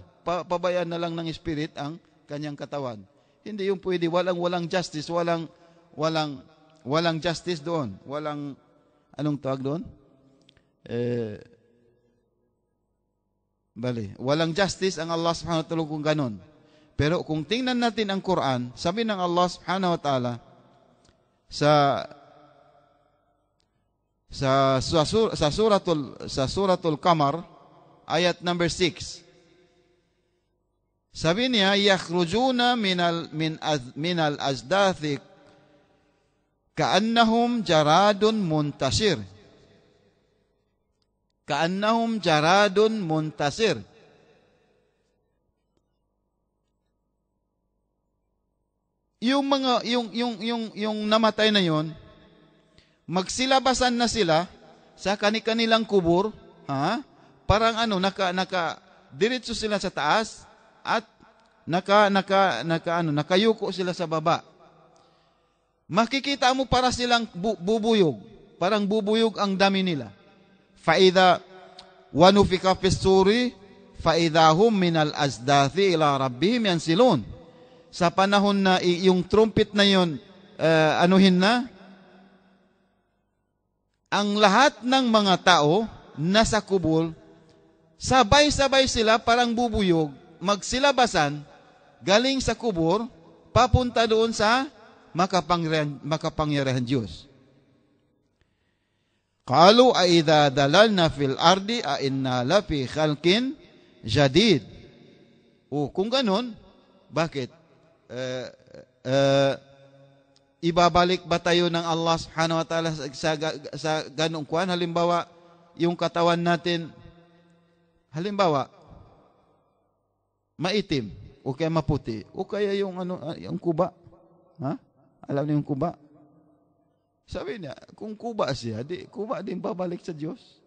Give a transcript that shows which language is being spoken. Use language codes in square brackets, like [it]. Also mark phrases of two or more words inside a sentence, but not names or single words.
[tl] Pabayaan na lang ng spirit ang kanyang katawan. Hindi yung pwede, walang justice, walang justice doon. Anong tawag doon? Walang justice ang [ar] الله سبحانه وتعالى [tl] kung ganon. Pero kung tingnan natin ang Quran, sabi ng [ar] الله سبحانه وتعالى [tl] sa suratul Qamar, ayat number 6. Sabi niya, [ar] يخرجون من الأجداث كأنهم جراد منتشر. كأنهم جراد منتشر. [tl] Yung namatay na yon, magsilabasan na sila sa kanilang kubur, parang diretso sila sa taas at nakayuko sila sa baba. Makikita mo para silang bubuyog, parang bubuyog ang dami nila. [ar] فإذا ونفخ في الصور فإذا هم من الأجداث إلى ربهم ينسلون. [tl] Sa panahon na yung trumpet na yun, anuhin na, ang lahat ng mga tao nasa kubol, sabay-sabay sila parang bubuyog, magsilabasan, galing sa kubor, papunta doon sa makapangyarihan Diyos. [ar] قالوا أإذا ضللنا في الأرض أإنا لفي خلق جديد. [tl] Kung ganun, bakit? Ibabalik ba tayo ng [ar] الله سبحانه وتعالى [tl] sa ganong kuwan? Halimbawa, yung katawan natin, halimbawa, maitim, o kaya maputi, o kaya yung kuba. Ha? Alam niyo yung kuba? Sabi niya, kung kuba siya, kuba din babalik sa Diyos.